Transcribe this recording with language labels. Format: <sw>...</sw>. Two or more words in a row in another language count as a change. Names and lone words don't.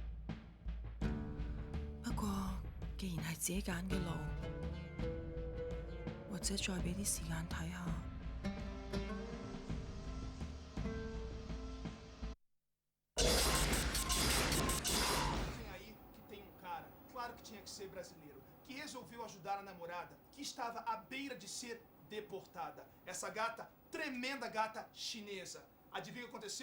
<yue>不過既然係自己揀嘅路，或者再俾啲時間睇下。</yue> <pt>Dizem aí que tem um cara, claro que tinha que ser brasileiro, que resolveu ajudar a namorada, que estava à beira de ser deportada. Essa gata, tremenda gata chinesa. Adivinha o que aconteceu?</pt>